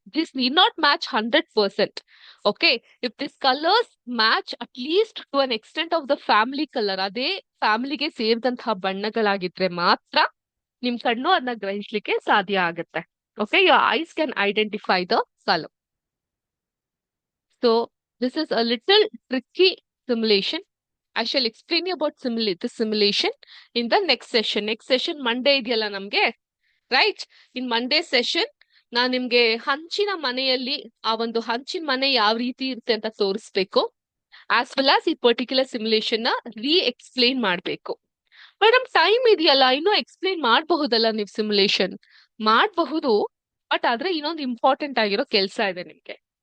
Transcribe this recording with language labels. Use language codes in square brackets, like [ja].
[en] This need not match 100%. Okay, if this colours match at least to an extent of the family colour, [kn] ಅದೇ ಫ್ಯಾಮಿಲಿಗೆ ಸೇರಿದಂತಹ ಬಣ್ಣಗಳಾಗಿದ್ರೆ ಮಾತ್ರ ನಿಮ್ ಕಣ್ಣು ಅದನ್ನ ಗ್ರಹಿಸ್ಲಿಕ್ಕೆ ಸಾಧ್ಯ ಆಗುತ್ತೆ. [en] Okay, your eyes can identify the colour. So this is a little tricky simulation. I shall explain you about the simulation in the next session. Next session Monday [kn] ಇದೆಯಲ್ಲ ನಮ್ಗೆ, ರೈಟ್? [en] in Monday session [kn] ನಾನ್ ನಿಮ್ಗೆ ಹಂಚಿನ ಮನೆಯಲ್ಲಿ ಆ ಒಂದು ಹಂಚಿನ ಮನೆ ಯಾವ ರೀತಿ ಇರುತ್ತೆ ಅಂತ ತೋರಿಸ್ಬೇಕು. [en] as well as [kn] ಈ ಪರ್ಟಿಕ್ಯುಲರ್ ಸಿಮ್ಯುಲೇಷನ್ ನ ಎಕ್ಸ್ಪ್ಲೇನ್ ಮಾಡ್ಬೇಕು. ಮೇಡಮ್ ಟೈಮ್ ಇದೆಯಲ್ಲ, ಇನ್ನೂ ಎಕ್ಸ್ಪ್ಲೇನ್ ಮಾಡಬಹುದಲ್ಲ ನೀವು? ಸಿಮ್ಯುಲೇಷನ್ ಮಾಡಬಹುದು, ಬಟ್ ಆದ್ರೆ ಇನ್ನೊಂದು ಇಂಪಾರ್ಟೆಂಟ್ ಆಗಿರೋ ಕೆಲಸ ಇದೆ ನಿಮ್ಗೆ.